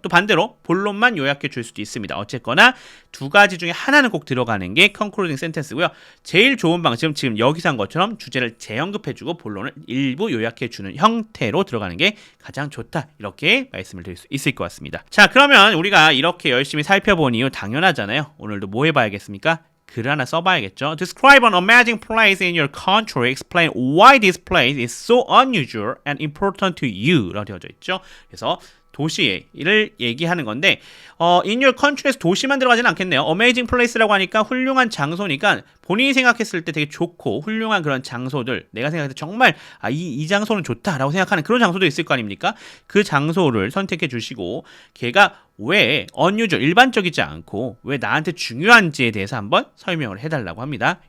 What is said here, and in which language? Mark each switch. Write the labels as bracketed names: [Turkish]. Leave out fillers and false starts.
[Korean] 또 반대로 본론만 요약해 줄 수도 있습니다. 어쨌거나 2가지 중에 하나는 꼭 들어가는 게 concluding sentence고요. 제일 좋은 방식은 지금 여기서 한 것처럼 주제를 재언급해주고 본론을 일부 요약해주는 형태로 들어가는 게 가장 좋다. 이렇게 말씀을 드릴 수 있을 것 같습니다. 자, 그러면 우리가 이렇게 열심히 살펴본 이유 당연하잖아요. 오늘도 뭐 해봐야겠습니까? 글 하나 써봐야겠죠. [English] Describe an amazing place in your country. Explain why this place is so unusual and important to you. [Korean] 라고 되어져 있죠. 그래서 도시를 얘기하는 건데 in your country 에서 도시만 들어가지는 않겠네요. amazing place 라고 하니까 훌륭한 장소니까 본인이 생각했을 때 되게 좋고 훌륭한 그런 장소들, 내가 생각할 때 정말 이 장소는 좋다라고 생각하는 그런 장소도 있을 거 아닙니까? 그 장소를 선택해 주시고 걔가 왜 unusual, 일반적이지 않고 왜 나한테 중요한지에 대해서 한번 설명을 해달라고 합니다.